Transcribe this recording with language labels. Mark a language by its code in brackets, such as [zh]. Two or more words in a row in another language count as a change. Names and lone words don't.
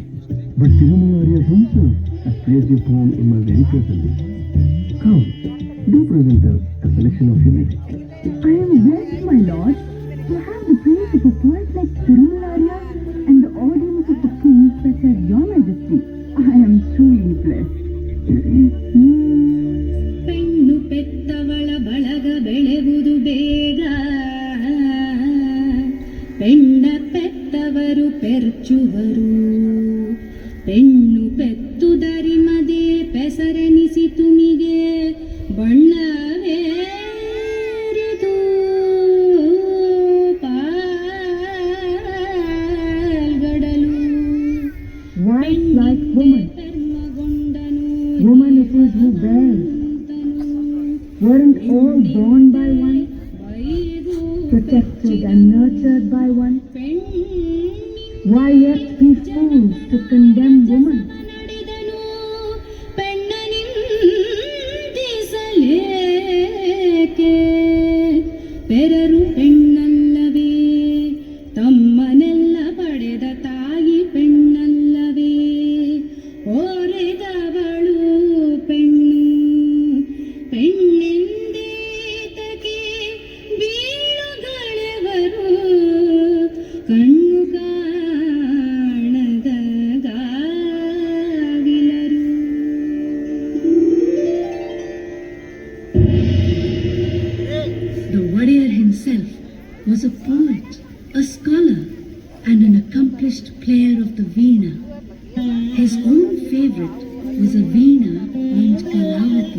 [en] But Thirumalarya himself has praised your poem in my very presence. Come, do present us a selection of your lyric. I am blessed, my lord, to have the praise of a poet like Thirumalarya and the audience of a king such as your majesty. I am truly blessed. [kn] ಪೆಣ್ಣು ಪೆತ್ತವಳ ಬಳಗ ಬೆಳೆವುದು ಬೇಗ, ಪೆಣ್ಣ ಪೆತ್ತವರು ಪೆರ್ಚುವರು, ಪೆಣ್ಣು ಪೆತ್ತುದರಿಮದೆ ಪೆಸರೆನಿಸಿ ತುಮಿಗೆ ಬಣ್ಣವೇರಿದು ಪಾಲ್ಗಡಲು. [en] Wife like woman, woman it is who bears. Weren't all born by one, protected and nurtured by one? Why yet be fools to condemn woman? [kn] ಪೆರರು ಪೆಣ್ಣಲ್ಲವೇ, ತಮ್ಮನೆಲ್ಲ ಪಡೆದ ತಾಯಿ ಪೆಣ್ಣಲ್ಲವೇ, ಓರೆದವಳು ಪೆಣ್ಣು, ಪೆಣ್ಣೆಂದೇತಕ್ಕೆ ಬೀಳುಗಳೆವರು, ಕಣ್ಣು ಕಾಣದ ಗಾವಿಲರು. [en] The warrior himself was a poet, a scholar, and an accomplished player of the veena. His own favorite was a veena named Kalavati.